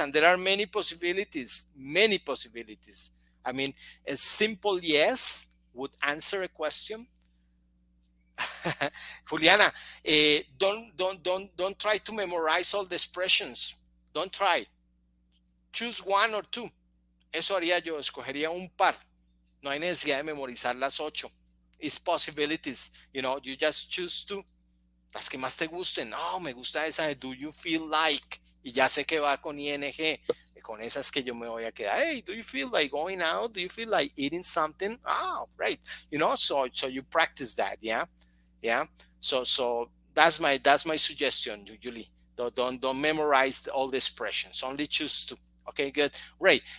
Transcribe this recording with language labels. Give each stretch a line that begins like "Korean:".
English: And there are many possibilities, many possibilities. I mean, a simple yes would answer a question. Juliana, don't try to memorize all the expressions. Don't try. Choose one or two.
Spanish: Eso haría yo, escogería un par. No hay necesidad de memorizar las ocho.
English: It's possibilities. You just choose two.
Spanish: Las que más te gusten. No, me gusta esa de do you feel like. Y ya sé que va con ing. Con esas que yo me voy a quedar.
English: Hey, do you feel like going out? Do you feel like eating something? Oh, right. So you practice that. Yeah. Yeah. So that's my suggestion, usually. Don't memorize all the expressions. Only choose two. Okay, good. Right.